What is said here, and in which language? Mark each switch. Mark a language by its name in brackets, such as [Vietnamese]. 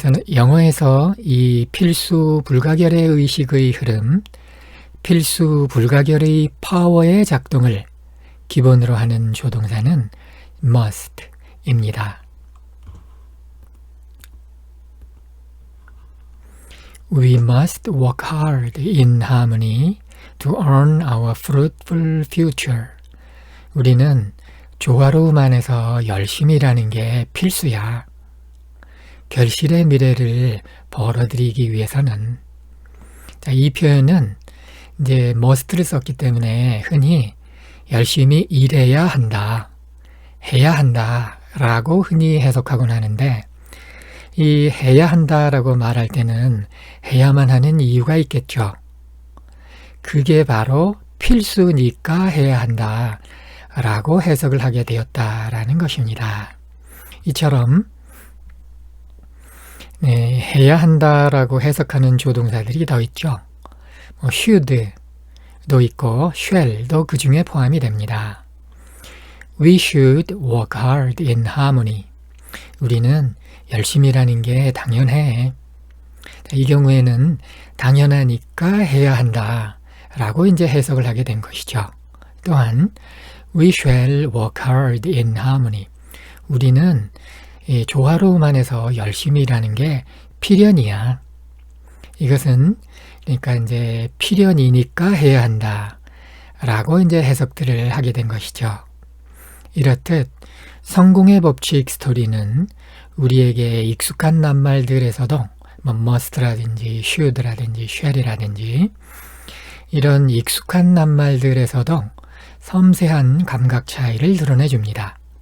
[Korean] 영어에서 이 필수 불가결의 의식의 흐름, 필수 불가결의 파워의 작동을 기본으로 하는 조동사는 must입니다. [English] We must work hard in harmony to earn our fruitful future. [Korean] 우리는 조화로움 안에서 열심히 일하는 게 필수야. 결실의 미래를 벌어들이기 위해서는. 자, 이 표현은 이제 must를 썼기 때문에 흔히 열심히 일해야 한다, 해야 한다 라고 흔히 해석하곤 하는데, 이 해야 한다라고 말할 때는 해야만 하는 이유가 있겠죠. 그게 바로 필수니까 해야 한다 라고 해석을 하게 되었다라는 것입니다. 이처럼 해야 한다라고 해석하는 조동사들이 더 있죠. should도 있고 shall도 그 중에 포함이 됩니다. [English] We should work hard in harmony. [Korean] 우리는 열심히 일하는 게 당연해. 이 경우에는 당연하니까 해야 한다 라고 이제 해석을 하게 된 것이죠. 또한 [English] We shall work hard in harmony. [Korean] 우리는 조화로움 안에서 열심히 일하는 게 필연이야. 이것은 그러니까 이제 필연이니까 해야 한다 라고 이제 해석들을 하게 된 것이죠. 이렇듯 성공의 법칙 스토리는 우리에게 익숙한 낱말들에서도 must라든지 should라든지 shall이라든지 이런 익숙한 낱말들에서도 섬세한 감각 차이를 드러내 줍니다.